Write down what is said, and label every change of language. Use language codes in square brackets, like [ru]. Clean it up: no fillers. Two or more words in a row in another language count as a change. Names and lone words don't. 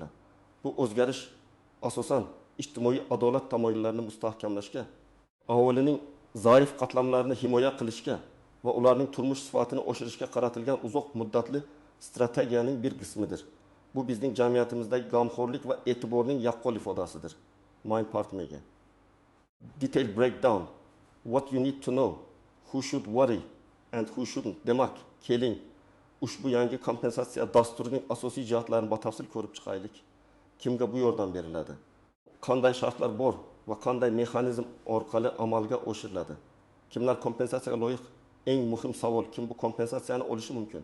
[uz] Bu o'zgarish asosan ijtimoiy adolat tamoyillarini mustahkamlashga, aholining zaif qatlamlarini himoya qilishga va ularning turmush sifatini oshirishga qaratilgan uzoq muddatli strategiyaning bir qismidir. Bu bizning jamiyatimizdagi g'amxo'rlik va e'tiborning yaqqol ifodasidir. My partmega. [en] Detailed breakdown: what you need to know, who should worry and who shouldn't. [uz] Demak, keling, ushbu yangi kompensatsiya dasturining asosiy jihatlarini batafsil ko'rib chiqaylik. Kimga bu yordam beriladi? Qanday shartlar bor va qanday mexanizm orqali amalga oshiriladi? Kimlar kompensatsiyaga loyiq? Eng muhim savol, kim bu kompensatsiyani olishi mumkin?